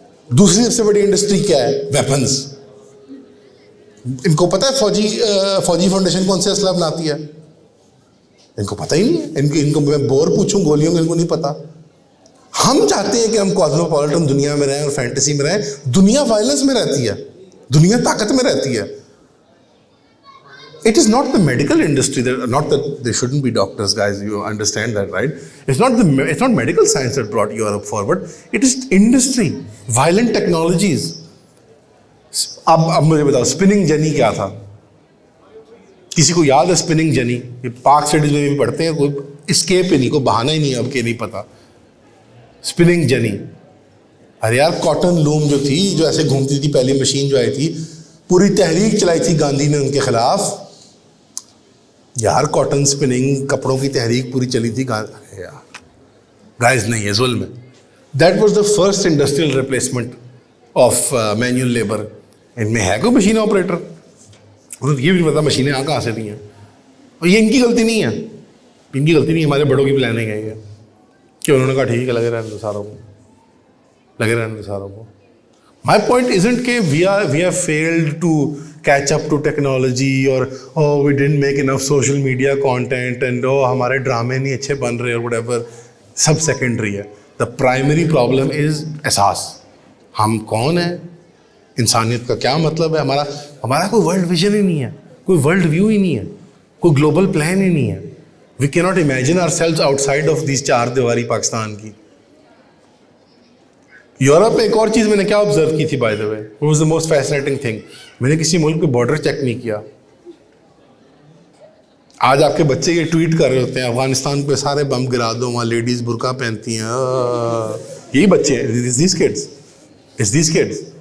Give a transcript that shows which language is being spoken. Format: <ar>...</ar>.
<ur>دوسری سب سے بڑی انڈسٹری کیا ہے؟ ویپنز. ان کو پتہ ہے فوجی فاؤنڈیشن کون سے اسلحہ بناتی ہے؟ ان کو پتہ ہی نہیں ہے. ان کو میں بور پوچھوں گولیوں میں ان کو نہیں پتہ. ہم چاہتے ہیں کہ ہم کاسموپولیٹن دنیا میں رہیں اور فینٹیسی میں رہیں. دنیا وائلنس میں رہتی ہے, دنیا طاقت میں رہتی ہے.</ur> <en>It is not the medical industry, not that there shouldn't be doctors, guys, you understand that, right? It's not medical science that brought Europe forward. It is industry, violent technologies.</en> <ur>اب مجھے بتاؤ اسپننگ جنی کیا تھا؟ کسی کو یاد ہے اسپننگ جنی؟ یہ پاک اسٹڈیز میں بھی پڑھتے ہیں, کوئی اسکیپ ہی نہیں, کوئی بہانہ ہی نہیں اب کہ نہیں پتا. اسپننگ جنی, ارے یار کاٹن لوم جو تھی, جو ایسے گھومتی تھی, پہلی مشین جو آئی تھی, پوری تحریک چلائی تھی گاندھی نے ان کے خلاف. یار کاٹن اسپننگ کپڑوں کی تحریک پوری چلی تھی گائز, نہیں ہے ظلم ہے.</ur> <en>That was the first industrial replacement of manual labour.</en> <ur>ان میں ہے کوئی مشین آپریٹر؟ انہیں یہ بھی نہیں پتا مشینیں کہاں سے دی ہیں. اور یہ ان کی غلطی نہیں ہے, ان کی غلطی نہیں, ہمارے بڑوں کی پلاننگ ہے یہ کہ انہوں نے کہا ٹھیک ہے لگے رہنے دو ساروں کو.</ur> <en>My point isn't</en> <ur>کہ</ur> <en>we have failed to catch up to technology or we didn't make enough social media content and</en> <ur>ہمارے ڈرامے نہیں اچھے بن رہے اور</ur> <en>whatever.</en> <ur>سب سیکنڈری ہے.</ur> <en>The primary problem is احساس.</en> <ur>ہم کون ہیں, انسانیت کا کیا مطلب ہے, ہمارا کوئی ورلڈ ویژن ہی نہیں ہے, کوئی ورلڈ ویو ہی نہیں ہے, کوئی گلوبل پلان ہی نہیں ہے.</ur> <en>We cannot imagine ourselves outside of these</en> <ur>چار دیواری پاکستان کی. یورپ میں ایک اور چیز میں نے کیا آبزرو کی تھی</ur> <en>by the way, what was the most fascinating thing,</en> <ur>میں نے کسی ملک پہ بارڈر چیک نہیں کیا. آج آپ کے بچے یہ ٹویٹ کر رہے ہوتے ہیں افغانستان پہ سارے بم گرا دو, وہاں لیڈیز برقع پہنتی ہیں, یہی بچے ہیں,</ur> <en>these kids.</en>